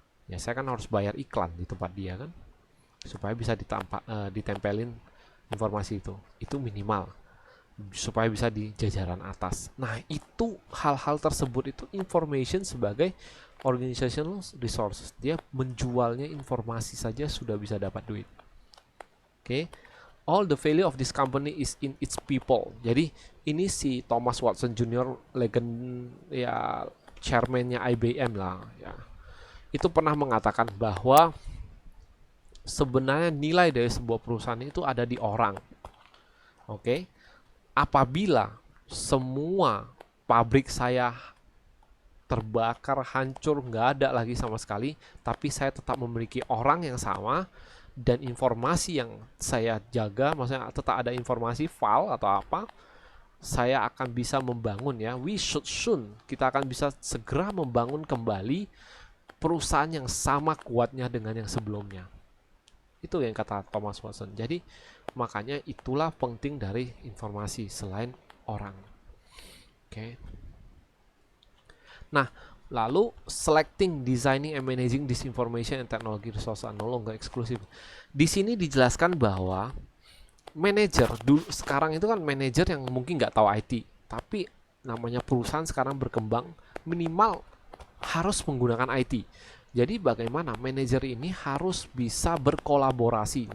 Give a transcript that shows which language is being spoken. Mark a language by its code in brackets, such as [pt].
[id] Ya, saya kan harus bayar iklan di tempat dia kan. Supaya bisa ditempelin informasi itu minimal supaya bisa di jajaran atas. Nah, itu hal-hal tersebut itu information sebagai organizational resources. Dia menjualnya informasi saja sudah bisa dapat duit. Oke. [en] All the value of this company is in its people. [id] Jadi ini si Thomas Watson Jr. legend ya, chairman-nya IBM lah ya. Itu pernah mengatakan bahwa sebenarnya nilai dari sebuah perusahaan itu ada di orang. Oke. Apabila semua pabrik saya terbakar, hancur, nggak ada lagi sama sekali, tapi saya tetap memiliki orang yang sama dan informasi yang saya jaga, maksudnya tetap ada informasi file atau apa, saya akan bisa membangun ya, [en] we should soon, [id] kita akan bisa segera membangun kembali perusahaan yang sama kuatnya dengan yang sebelumnya. Itu yang kata Thomas Watson. Jadi makanya itulah penting dari informasi selain orang. Oke. [en] Nah, lalu selecting, designing, and managing this information and technology resource are no longer exclusive. [id] Di sini dijelaskan bahwa manajer dulu sekarang itu kan manajer yang mungkin nggak tahu IT, tapi namanya perusahaan sekarang berkembang, minimal harus menggunakan IT. Jadi bagaimana manajer ini harus bisa berkolaborasi.